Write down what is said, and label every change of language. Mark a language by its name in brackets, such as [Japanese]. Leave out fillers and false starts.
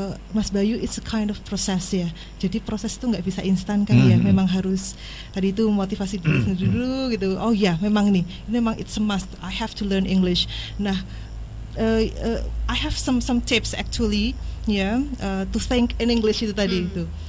[English] Mas Bayu, it's a kind of process ya. [Indonesian] Jadi proses itu nggak bisa instan kan ya. Memang harus tadi itu motivasi diri sendiri dulu gitu. Oh ya, memang ini memang [English] it's a must. I have to learn English. Nah, I have some tips actually ya, to think in English [Indonesian] itu tadi itu.